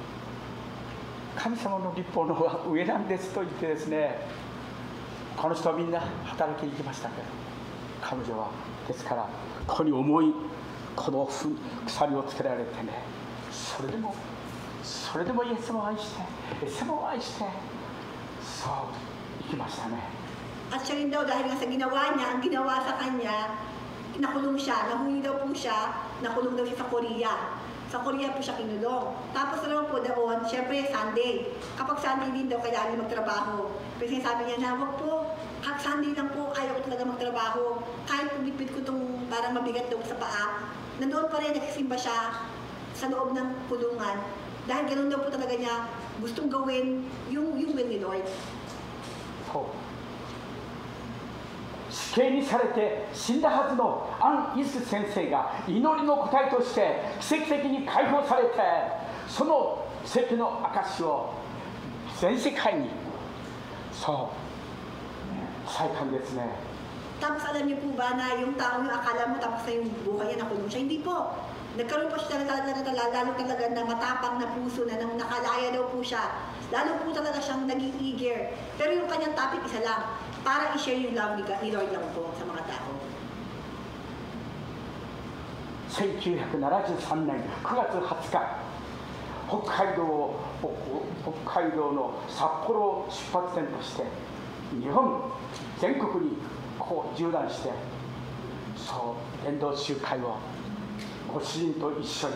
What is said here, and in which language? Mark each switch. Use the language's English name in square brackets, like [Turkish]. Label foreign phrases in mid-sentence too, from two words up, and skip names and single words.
[Japanese] の立法の方が上なんですと言ってですねこの人はみんな働きに行きましたけど彼女はですからここに重いこの鎖をつけられてねそれでもイエス様を愛してイエス様を愛してそう生きましたね。 [Filipino] At siya rin daw, dahil nga sa ginawa niya, ang ginawa sa kanya, nakulong siya, nahuli daw po siya, nakulong daw siya sa Korea. Sa Korea po siya kinulong. Tapos naman po doon, syempre Sunday. Kapag Sunday din daw, kailangan magtrabaho. Pero sinasabi niya na, wag po, Sunday lang po, ayaw ko talaga magtrabaho. Kahit pumipit ko itong parang mabigat daw sa paa, nandoon pa rin, nagsisimba siya sa loob ng kulungan. Dahil ganoon daw po talaga niya gustong gawin yung will ni Lord. [Japanese] 死刑にされて死んだはずのアン・イス先生が祈りの答えとして奇跡的に解放されて、その奇跡の証を全世界にそう伝えたんですね。 [Filipino] Tapos alam niyo po ba na yung taong yung akala mo tapos na yung buhay niya nakulong siya? Hindi po. Nagkaroon po siya lalo talaga na matapang na puso na nang nakalaya daw po siya. Lalo po talaga siyang naging eager. Pero yung kanyang topic isa lang, para i-share yung love ni Lord lang po sa mga tao. [Japanese] 1973 年9月20日、北海道の札幌を出発点として日本全国にこう縦断して、そう伝道集会をご主人と一緒に、